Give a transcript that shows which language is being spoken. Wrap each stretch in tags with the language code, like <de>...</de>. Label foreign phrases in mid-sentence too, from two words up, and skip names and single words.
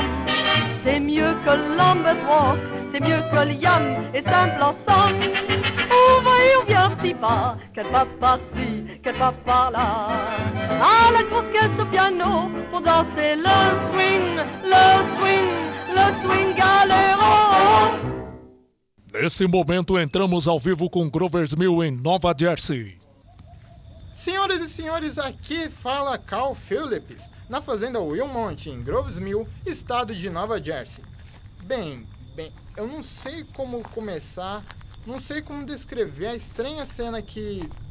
<fr>C'est mieux que le lambeth walk, c'est mieux que le yam et simple ensemble. On va et on vient un petit pas, quel pas par-ci, quel pas par-là, à la grosse caisse au piano, pour danser le swing, le swing, le swing galéro.</fr> <pt>Nesse momento entramos ao vivo com Grover's Mill em Nova Jersey. Senhoras e senhores, aqui fala Carl Phillips, na fazenda Wilmont, em Grover's Mill, estado de Nova Jersey. Bem, eu não sei como começar, não sei como descrever a estranha cena que...</pt>